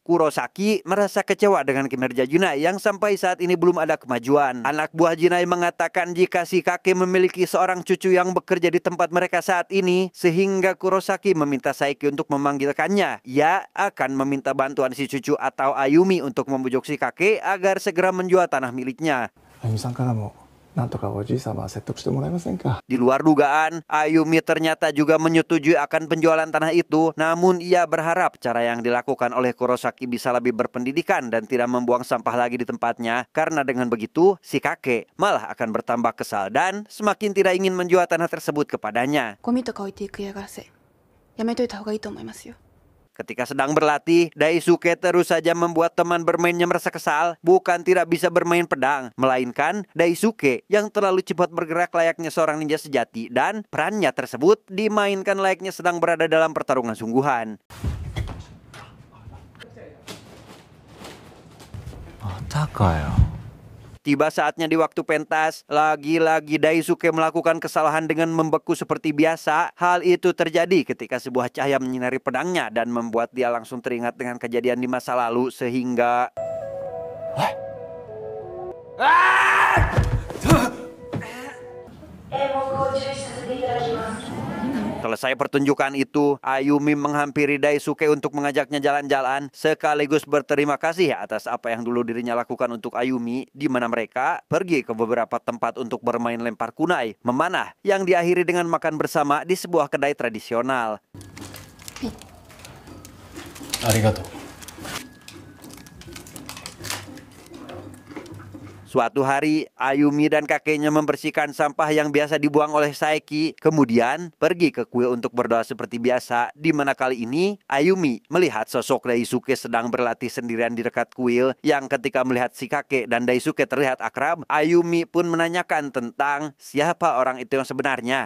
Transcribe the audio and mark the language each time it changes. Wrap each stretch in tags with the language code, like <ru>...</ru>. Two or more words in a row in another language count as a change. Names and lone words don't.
<id>Kurosaki merasa kecewa dengan kinerja Jinai yang sampai saat ini belum ada kemajuan. Anak buah Jinai mengatakan jika si kakek memiliki seorang cucu yang bekerja di tempat mereka saat ini, sehingga Kurosaki meminta Saeki untuk memanggilkannya. Ia akan meminta bantuan si cucu atau Ayumi untuk membujuk si kakek agar segera menjual tanah miliknya.</id> <ja>あゆみさんからもなんとかおじい様説得してもらえませんか。</ja> <id>Di luar dugaan, Ayumi ternyata juga menyetujui akan penjualan tanah itu. Namun ia berharap cara yang dilakukan oleh Kurosaki bisa lebih berpendidikan dan tidak membuang sampah lagi di tempatnya. Karena dengan begitu, si kakek malah akan bertambah kesal dan semakin tidak ingin menjual tanah tersebut kepadanya.</id> <ja>ゴミとか置いていく嫌がらせやめといた方がいいと思いますよ。</ja> <id>Ketika sedang berlatih, Daisuke terus saja membuat teman bermainnya merasa kesal. Bukan tidak bisa bermain pedang, melainkan Daisuke yang terlalu cepat bergerak layaknya seorang ninja sejati dan perannya tersebut dimainkan layaknya sedang berada dalam pertarungan sungguhan.</id> <ja>またかよ。</ja> <id>Tiba saatnya di waktu pentas, lagi-lagi Daisuke melakukan kesalahan dengan membeku seperti biasa. Hal itu terjadi ketika sebuah cahaya menyinari pedangnya dan membuat dia langsung teringat dengan kejadian di masa lalu sehingga... Selesai pertunjukan itu, Ayumi menghampiri Daisuke untuk mengajaknya jalan-jalan sekaligus berterima kasih atas apa yang dulu dirinya lakukan untuk Ayumi, di mana mereka pergi ke beberapa tempat untuk bermain lempar kunai, memanah, yang diakhiri dengan makan bersama di sebuah kedai tradisional.</id> <ja>ありがとう。</ja> <id>Suatu hari, Ayumi dan kakeknya membersihkan sampah yang biasa dibuang oleh Saeki, kemudian pergi ke kuil untuk berdoa seperti biasa, di mana kali ini Ayumi melihat sosok Daisuke sedang berlatih sendirian di dekat kuil, yang ketika melihat si kakek dan Daisuke terlihat akrab, Ayumi pun menanyakan tentang siapa orang itu yang sebenarnya.</id>